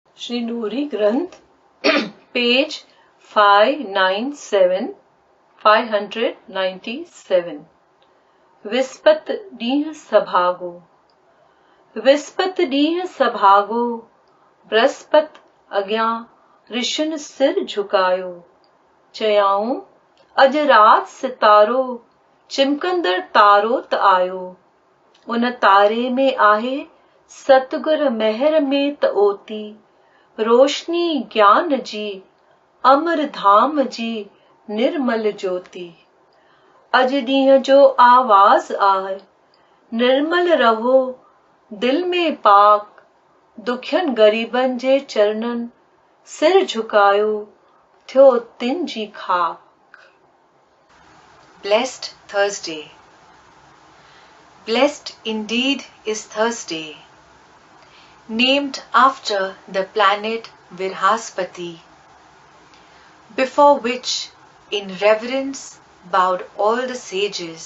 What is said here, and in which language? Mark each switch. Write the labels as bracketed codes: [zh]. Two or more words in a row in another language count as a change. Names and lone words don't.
[sd] श्री नूरी ग्रंथ पेज 597 विस्पत डीह सभागो। विस्पत डीह सभागो बृहस्पत अग्यां ऋषिन सिर झुकायो। चयाऊं अज रात सितारो चिमकंदड़ तारो त आयो। उन तारे में आहे सतगुर महर में त ओती रोशनी ज्ञान जी अमर धाम जी निर्मल ज्योति। अज ॾींहं जो आवाज आहे निर्मल रहो दिल में पाक। दुखियन गरीबन जे चरणन सिर झुकायो थियो तिन जी खाक। [en] Blessed Thursday. Blessed indeed is Thursday, named after the planet Virhaspati, before which in reverence bowed all the sages.